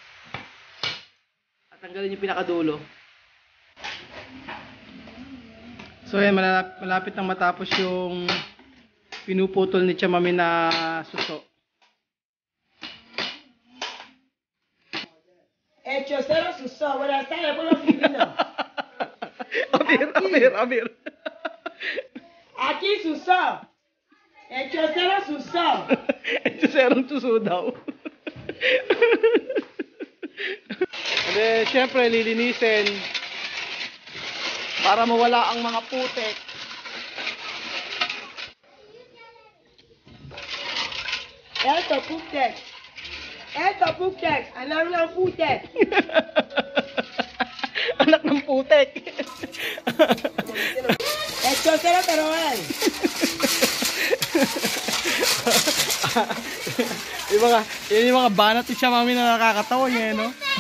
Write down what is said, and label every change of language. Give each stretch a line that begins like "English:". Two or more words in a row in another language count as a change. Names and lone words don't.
Filipino: At tanggalin yung pinakadulo. So yan, malapit nang matapos yung pinuputol ni Chamame na suso.
Spanish: Hechocero suso, buenas tardes, pueblo filipino. Abir. Aquí suso. Hechocero suso.
Filipino: Hechocerong suso daw.
English: And then,
Filipino: syempre, lilinisin para mawala ang mga putek.
Spanish: Esto putek.
Filipino: Esto putek. Alam ng putek. Anak ng putek.
Spanish: Hechocero peruano.
Filipino: yung mga banat ni Chamame na nakakatawa niya, no?